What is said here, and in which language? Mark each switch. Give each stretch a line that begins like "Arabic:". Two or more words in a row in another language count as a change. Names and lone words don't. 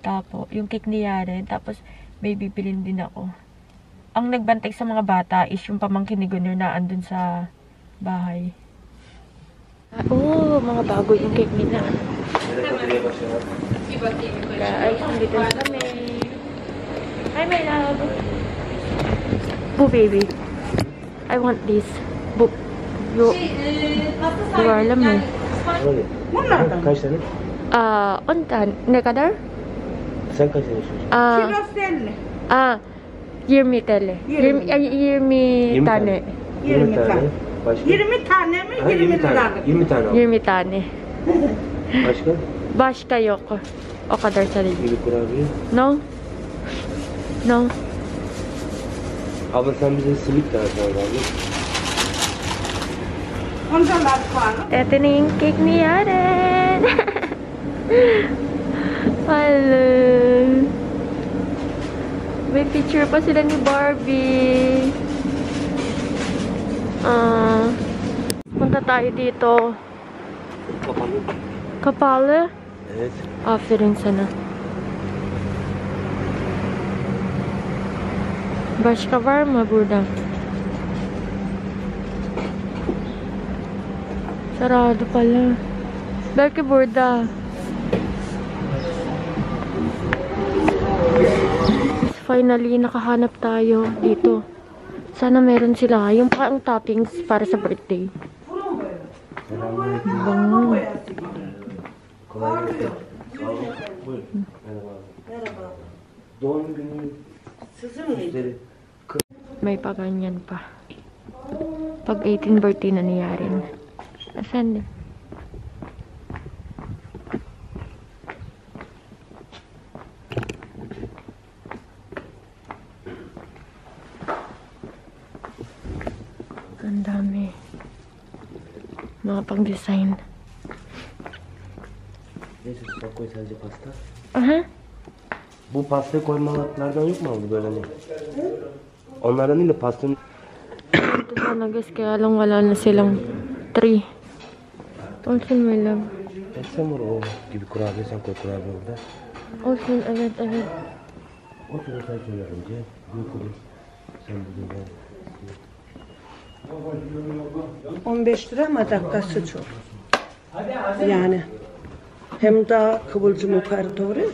Filipino: Tapos, yung cake ni Yaren. Tapos, may bibilin din ako. Ang nagbantay sa mga bata is yung pamangkin ni Gunner na andun sa bahay. Mga bago yung cake nila. Guys, nandito na kami.
English: Hi, my love. Boo, baby. I want this. Boo. You are
Filipino: alam eh.
Turkish: Kaç tane? Ontan. Ne kadar? Sen kaç tane istiyorsun? 20 TL. 20 tane. 20 tane. Başka? 20 tane mi? Ha, 20 tane. lira. 20 tane al. 20 tane. Başka? Başka yok. O kadar sarili. Bir kurabiye.
English: No? No?
Turkish: Abla sen bize simit dağıt abi. Ondan puanı.
Filipino: Ito na yung cake ni Yaren.
English: Hello.
Filipino: May picture pa sila ni Barbie. Punta tayo dito.
Turkish: Kapalı. Kapalı. Evet. Aferin sana. Başka var mı burada?
Filipino: Sarado pala.
Turkish: Belki burada.
Filipino: Finally, nakahanap tayo dito. Sana meron sila. Yung pang toppings para sa birthday. Bango.
Turkish: Kolay gelsin. Buyurun. Merhaba. Merhaba. Doğum günü Sizin miydi? süsleri.
Filipino: May paganyan pa. Pag 18 birthday na ni Yaren. Asan? Ang dami. Mga pang-design.
Turkish: Neyse sıcak koy sadece pasta. Aha. Bu pastayı koymalardan yok mu abi böyle ne? Onlardan değil de pastanın...
Filipino: Ito sana guys, kaya lang wala na silang 3.
Turkish: Olsun
English: my love.
Turkish: Sen var o gibi kurabiye sen koy kurabiye orada. Olsun, evet evet. O şurada sen söyle önce. Büyük olur. Sen bugün ben. 15 lira ama dakikası çok. Yani hem daha kıvılcım yukarı doğru.